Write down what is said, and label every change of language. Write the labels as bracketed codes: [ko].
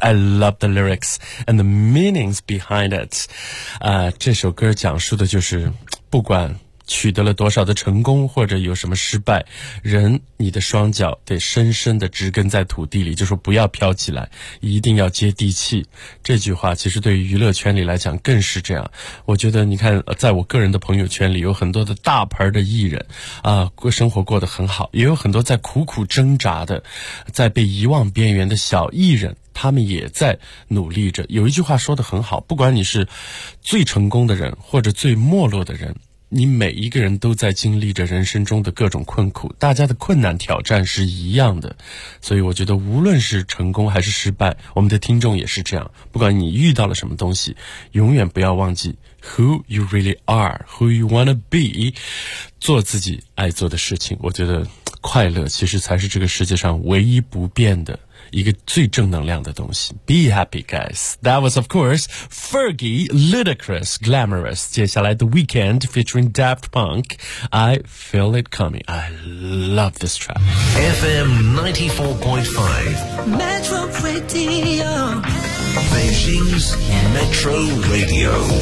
[en] I love the lyrics and the meanings behind it. [zh] 这首歌讲述的就是不管取得了多少的成功或者有什么失败，人你的双脚得深深的植根在土地里，就说不要飘起来，一定要接地气。这句话其实对于娱乐圈里来讲更是这样。我觉得你看在我个人的朋友圈里有很多的大牌的艺人啊，生活过得很好，也有很多在苦苦挣扎的在被遗忘边缘的小艺人，他们也在努力着。有一句话说得很好，不管你是最成功的人或者最没落的人，你每一个人都在经历着人生中的各种困苦，大家的困难挑战是一样的。所以我觉得无论是成功还是失败，我们的听众也是这样，不管你遇到了什么东西，永远不要忘记 [en] who you really are, who you wanna be, [zh] 做自己爱做的事情。我觉得快乐其实才是这个世界上唯一不变的一个最正能量的东西。 [en] Be happy guys. That was of course Fergie, Ludacris, Glamorous. 接下来 The Weeknd featuring Daft Punk, I Feel It Coming. I love this track. FM 94.5 Metro Radio, Beijing's Metro Radio.